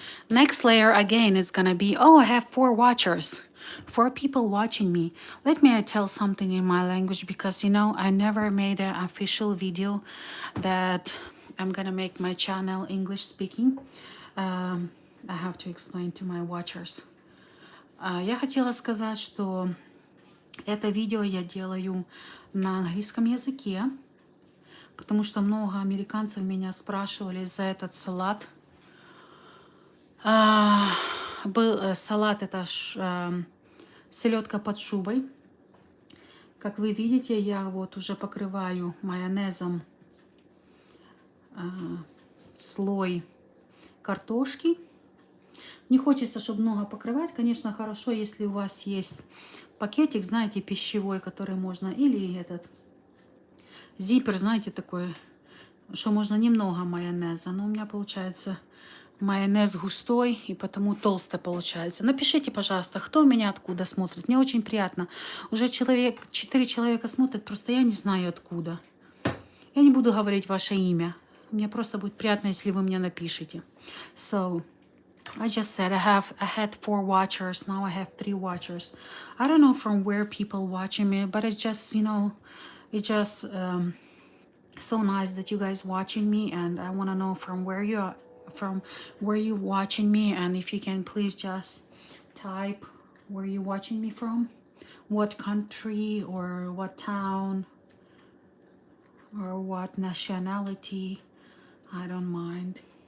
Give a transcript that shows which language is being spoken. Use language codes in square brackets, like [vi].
[en] Next layer again is gonna be, oh, I have 4 watchers, 4 people watching me. Let me tell something in my language, because you know I never made an official video that I'm gonna make my channel English speaking. I have to explain to my watchers. [ru] Я хотела сказать, что это видео я делаю на английском языке, потому что много американцев меня спрашивали за этот салат. Был салат, это селедка под шубой. Как вы видите, я вот уже покрываю майонезом слой картошки. Не хочется, чтобы много покрывать. Конечно, хорошо, если у вас есть пакетик, знаете, пищевой, который можно, или этот зиппер, знаете, такой, что можно немного майонеза. Но у меня получается майонез густой, и потому толсто получается. Напишите, пожалуйста, кто меня откуда смотрит. Мне очень приятно. Уже 4 человека смотрят, просто я не знаю откуда. Я не буду говорить ваше имя. Мне просто будет приятно, если вы мне напишите. [en] So, I just said I had 4 watchers. Now I have 3 watchers. I don't know from where people watching me, but it's just, you know, it's just so nice that you guys watching me, and I want to know from where you are, from where you watching me, and if you can please just type where you watching me from, what country or what town or what nationality. I don't mind.